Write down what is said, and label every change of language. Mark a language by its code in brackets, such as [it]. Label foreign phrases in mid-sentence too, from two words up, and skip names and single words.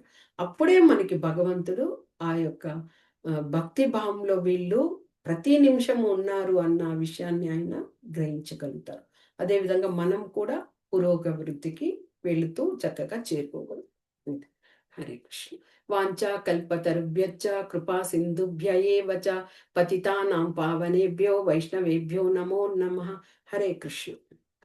[te] అప్పుడే మనకి భగవంతుడు ఆ యొక్క భక్తి భావంలో వీళ్ళు ప్రతి నిమిషము ఉన్నారు అన్న విషయాన్ని ఆయన గ్రహించగలుగుతారు. అదేవిధంగా మనం కూడా పురోగవృద్ధికి వెళుతూ చక్కగా చేరుకోగలం. అంతే. హరే కృష్ణ. [sa] వాంఛా కల్పతరుభ్యశ్చ కృపా సింధుభ్య ఏవ చ పతితానాం పావనేభ్యో వైష్ణవేభ్యో నమో నమః. [te] హరే కృష్ణ.